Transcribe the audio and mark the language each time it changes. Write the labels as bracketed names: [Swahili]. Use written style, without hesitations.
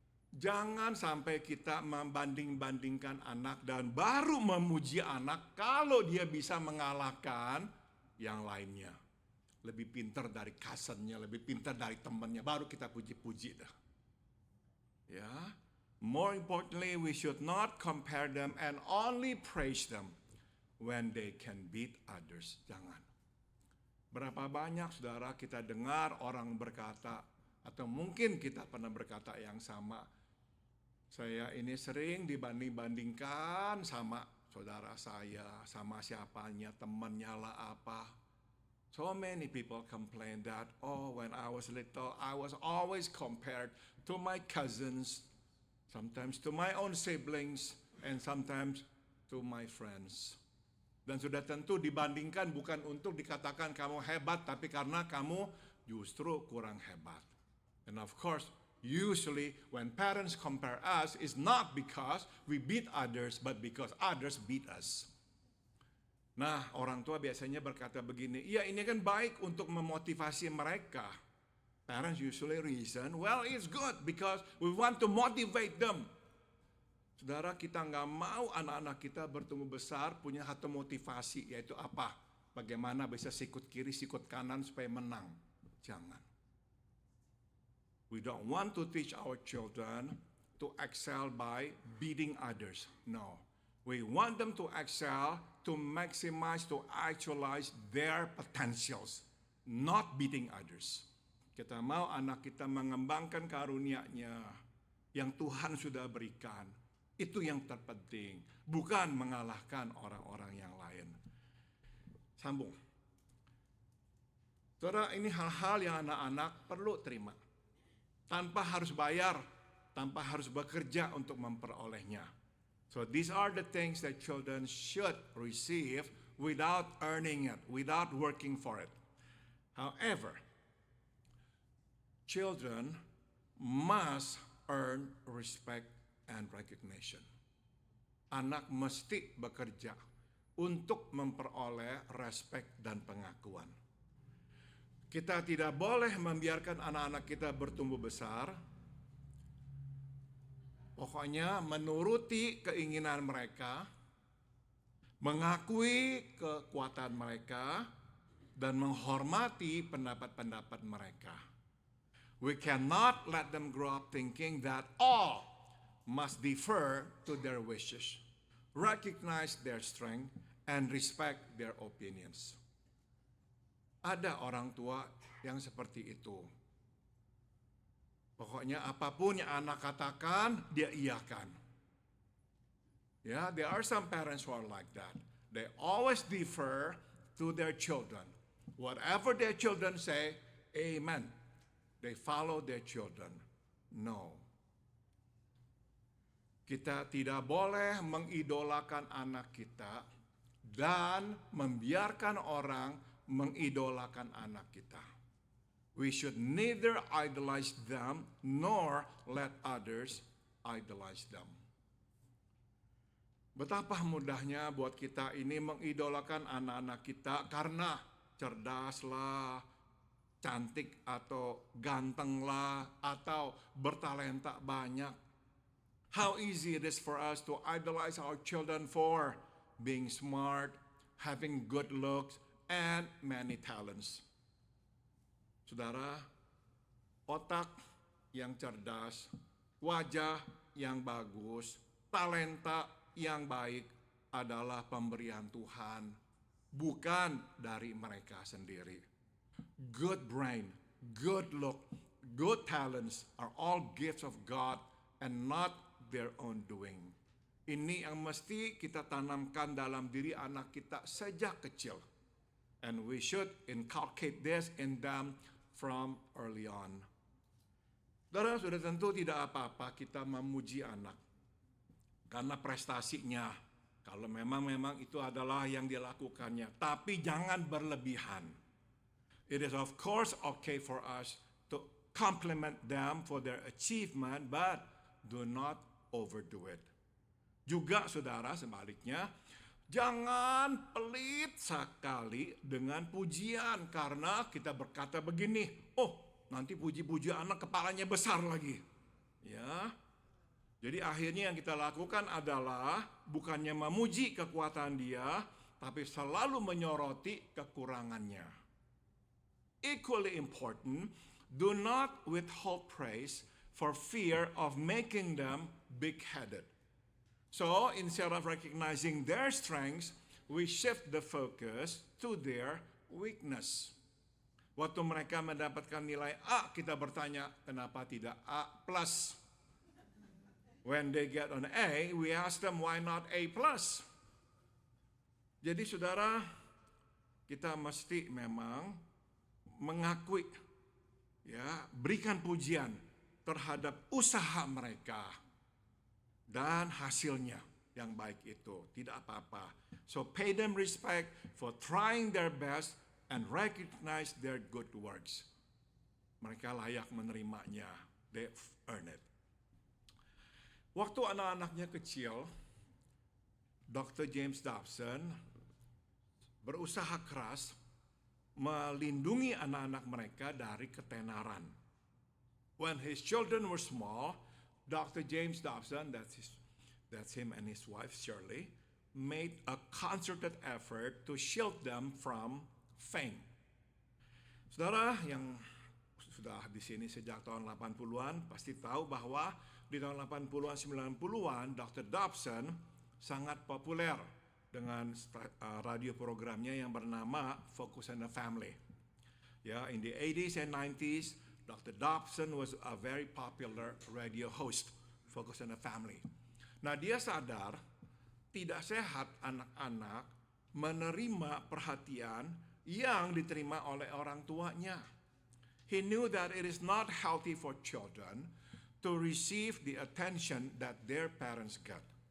[Indonesian] Jangan sampai kita membanding-bandingkan anak dan baru memuji anak kalau dia bisa mengalahkan yang lainnya. Lebih pintar dari cousinnya, lebih pintar dari temannya, baru kita puji-puji dah. Ya. [English] More importantly, we should not compare them and only praise them when they can beat others. [Indonesian] Jangan. Berapa banyak saudara kita dengar orang berkata, atau mungkin kita pernah berkata yang sama, saya ini sering dibanding-bandingkan sama saudara saya, sama siapanya, temannya lah apa. [English] So many people complain that, oh, when I was little, I was always compared to my cousins, sometimes to my own siblings, and sometimes to my friends. [Indonesian] Dan sudah tentu dibandingkan bukan untuk dikatakan kamu hebat, tapi karena kamu justru kurang hebat. [English] And of course, usually when parents compare us, is not because we beat others, but because others beat us. [Indonesian] Nah, orang tua biasanya berkata begini, ya ini kan baik untuk memotivasi mereka. [English] Parents usually reason, well it's good because we want to motivate them. [Indonesian] Saudara, kita nggak mau anak-anak kita bertumbuh besar punya satu motivasi, yaitu apa? Bagaimana bisa sikut kiri, sikut kanan supaya menang. Jangan. [English] We don't want to teach our children to excel by beating others. No. We want them to excel, to maximize, to actualize their potentials, not beating others. [Indonesian] Kita mau anak kita mengembangkan karunia-Nya yang Tuhan sudah berikan. Itu yang terpenting, bukan mengalahkan orang-orang yang lain. Sambung. Saudara, ini hal-hal yang anak-anak perlu terima. Tanpa harus bayar, tanpa harus bekerja untuk memperolehnya. [English] So these are the things that children should receive without earning it, without working for it. However, children must earn respect and recognition. [Indonesian] Anak mesti bekerja untuk memperoleh respect dan pengakuan. Kita tidak boleh membiarkan anak-anak kita bertumbuh besar, pokoknya menuruti keinginan mereka, mengakui kekuatan mereka, dan menghormati pendapat-pendapat mereka. [English] We cannot let them grow up thinking that all must defer to their wishes, recognize their strength, and respect their opinions. [Indonesian] Ada orang tua yang seperti itu. Pokoknya apapun yang anak katakan, dia iyakan. [English] Yeah, there are some parents who are like that. They always defer to their children. Whatever their children say, amen. They follow their children. No. [Indonesian] Kita tidak boleh mengidolakan anak kita dan membiarkan orang mengidolakan anak kita. [English] We should neither idolize them nor let others idolize them. [Indonesian] Betapa mudahnya buat kita ini mengidolakan anak-anak kita karena cerdas lah, cantik atau ganteng lah, atau bertalenta banyak. [English] How easy it is for us to idolize our children for being smart, having good looks, and many talents. [Indonesian] Saudara, otak yang cerdas, wajah yang bagus, talenta yang baik adalah pemberian Tuhan, bukan dari mereka sendiri. [English] Good brain, good look, good talents are all gifts of God and not their own doing. [Indonesian] Ini yang mesti kita tanamkan dalam diri anak kita sejak kecil. [English] And we should inculcate this in them from early on. [Indonesian] Saudara, sudah tentu tidak apa-apa kita memuji anak karena prestasinya. Kalau memang itu adalah yang dilakukannya. Tapi jangan berlebihan. It is of course okay for us to compliment them for their achievement, but do not overdo it. Juga saudara sebaliknya, jangan pelit sekali dengan pujian karena kita berkata begini, oh nanti puji-puji anak kepalanya besar lagi. Ya, Jadi akhirnya yang kita lakukan adalah bukannya memuji kekuatan dia, tapi selalu menyoroti kekurangannya. [English] Equally important, do not withhold praise for fear of making them big-headed. So instead of recognizing their strengths, we shift the focus to their weakness. [Indonesian] Waktu mereka mendapatkan nilai A, kita bertanya, kenapa tidak A+? [English] When they get an A, we ask them, why not A+? [Indonesian] Jadi saudara, kita mesti memang mengakui, ya, berikan pujian terhadap usaha mereka dan hasilnya yang baik itu, tidak apa-apa. [English] So pay them respect for trying their best and recognize their good works. [Indonesian] Mereka layak menerimanya. [English] They've earned it. [Indonesian] Waktu anak-anaknya kecil, Dr. James Dobson berusaha keras melindungi anak-anak mereka dari ketenaran. [English] When his children were small, Dr. James Dobson, that's him and his wife Shirley, made a concerted effort to shield them from fame. [Indonesian] Saudara yang sudah di sini sejak tahun 80-an pasti tahu bahwa di tahun 80-an 90-an Dr. Dobson sangat populer dengan radio programnya yang bernama Focus on the Family. [English] Ya, in the 80s and 90s, Dr. Dobson was a very popular radio host, Focus on the Family. [Indonesian] Nah, dia sadar tidak sehat anak-anak menerima perhatian yang diterima oleh orang tuanya. [English] He knew that it is not healthy for children to receive the attention that their parents get.